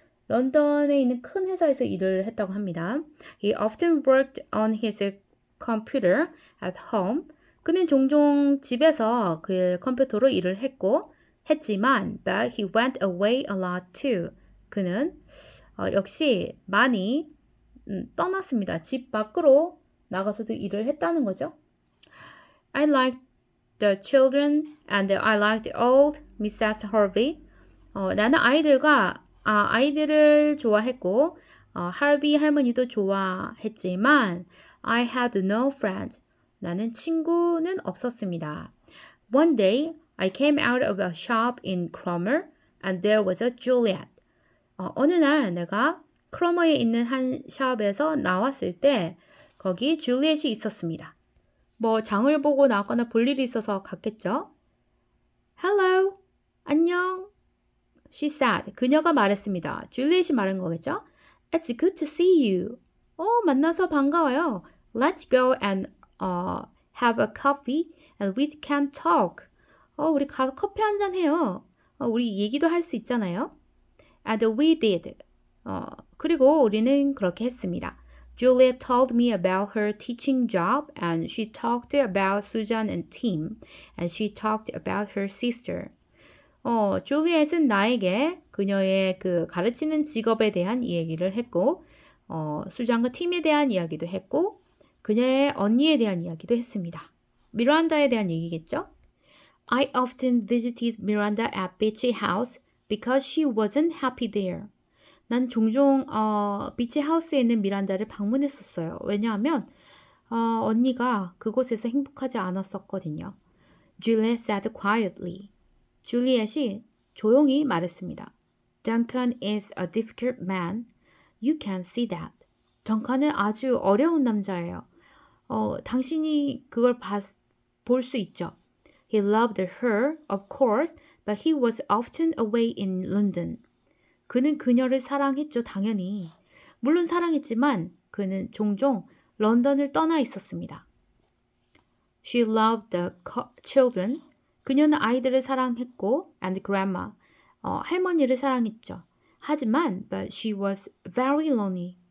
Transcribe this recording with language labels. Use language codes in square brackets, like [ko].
[ko] 런던에 있는 큰 회사에서 일을 했다고 합니다. [en] He often worked on his computer at home. [ko] 그는 종종 집에서 그의 컴퓨터로 일을 했지만 [en] but he went away a lot too. [ko] 그는 역시 많이 떠났습니다. 집 밖으로 나가서도 일을 했다는 거죠. [en] I liked the children and I liked old Mrs. Harvey. [ko] 나는 아이들을 좋아했고 할비 할머니도 좋아했지만 [en] I had no friends. [ko] 나는 친구는 없었습니다. [en] One day I came out of a shop in Cromer and there was a Juliet. [ko] 어느 날 내가 크로머에 있는 한 샵에서 나왔을 때 거기 줄리엣이 있었습니다. 뭐 장을 보고 나왔거나 볼 일이 있어서 갔겠죠? [en] Hello, 안녕. She said. [ko] 그녀가 말했습니다. 줄리엣이 말한 거겠죠? [en] It's good to see you. [ko] 만나서 반가워요. [en] Let's go and have a coffee and we can talk. [ko] 우리 가서 커피 한잔 해요. 우리 얘기도 할 수 있잖아요. [en] And we did. [ko] 그리고 우리는 그렇게 했습니다. [en] Juliet told me about her teaching job and she talked about Susan and Tim and she talked about her sister. [ko] 줄리엣은 나에게 그녀의 그 가르치는 직업에 대한 이야기를 했고 수잔과 팀에 대한 이야기도 했고 그녀의 언니에 대한 이야기도 했습니다. 미란다에 대한 얘기겠죠? [en] I often visited Miranda at Beachy House because she wasn't happy there. [ko] 난 종종 비치 하우스에 있는 미란다를 방문했었어요. 왜냐하면 언니가 그곳에서 행복하지 않았었거든요. [en] Juliet said quietly. [ko] 줄리엣이 조용히 말했습니다. [en] Duncan is a difficult man. You can see that. [ko] 덩컨은 아주 어려운 남자예요. 당신이 그걸 볼 수 있죠. [en] He loved her, of course, but he was often away in London. [ko] 그는 그녀를 사랑했죠, 당연히. 물론 사랑했지만 그는 종종 런던을 떠나 있었습니다. [en] She loved the children. [ko] 그녀는 아이들을 사랑했고, [en] and grandma, [ko] 할머니를 사랑했죠. [en] 하지만, but she was very lonely.